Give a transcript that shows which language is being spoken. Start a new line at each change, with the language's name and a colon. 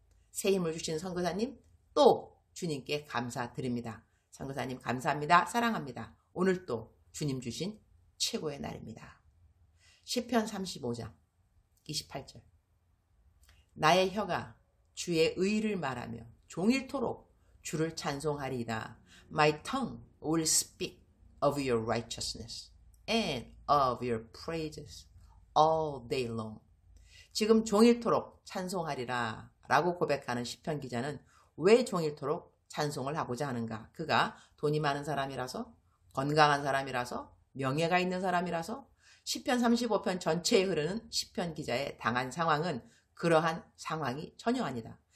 Korean: 새 힘을 주신 선교사님 또 주님께 감사드립니다. 선교사님 감사합니다. 사랑합니다. 오늘 또 주님 주신 최고의 날입니다. 시편 35장 28절. 나의 혀가 주의 의를 말하며 종일토록 주를 찬송하리이다.
English: My tongue will speak of your righteousness and of your praises all day long.
Korean: 지금 종일토록 찬송하리라 라고 고백하는 시편 기자는 왜 종일토록 찬송을 하고자 하는가? 그가 돈이 많은 사람이라서? 건강한 사람이라서? 명예가 있는 사람이라서? 시편 35편 전체에 흐르는 시편 기자의 당한 상황은 그러한 상황이 전혀 아니다.